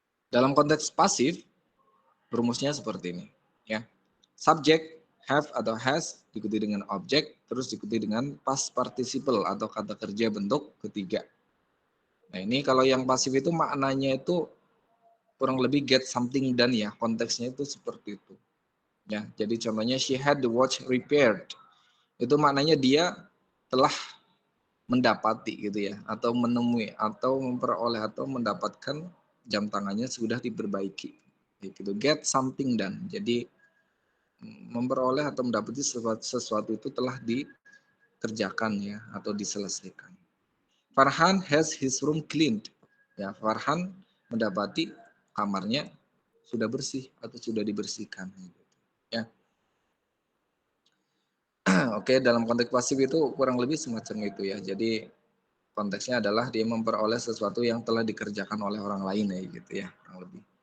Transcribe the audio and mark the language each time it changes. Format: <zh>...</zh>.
<id>Dalam konteks pasif, rumusnya seperti ini. Ya, subjek have atau has diikuti dengan objek, terus diikuti dengan past participle atau kata kerja bentuk ketiga. Nah ini kalau yang pasif itu maknanya itu kurang lebih</id> <en>get something done</en> <id>ya, konteksnya itu seperti itu. Ya, jadi contohnya</id> <en>she had the watch repaired.</en> <id>Itu maknanya dia telah mendapati gitu ya, atau menemui, atau memperoleh, atau mendapatkan jam tangannya sudah diperbaiki. Gitu,</id> <en>get something done.</en> <id>Jadi memperoleh atau mendapati sesuatu itu telah dikerjakan ya, atau diselesaikan.</id> <en>Farhan has his room cleaned.</en> <id>Ya, Farhan mendapati kamarnya sudah bersih atau sudah dibersihkan. Ya, oke. Dalam konteks pasif itu kurang lebih semacam itu ya. Jadi konteksnya adalah dia memperoleh sesuatu yang telah dikerjakan oleh orang lain ya, gitu ya, kurang lebih.</id>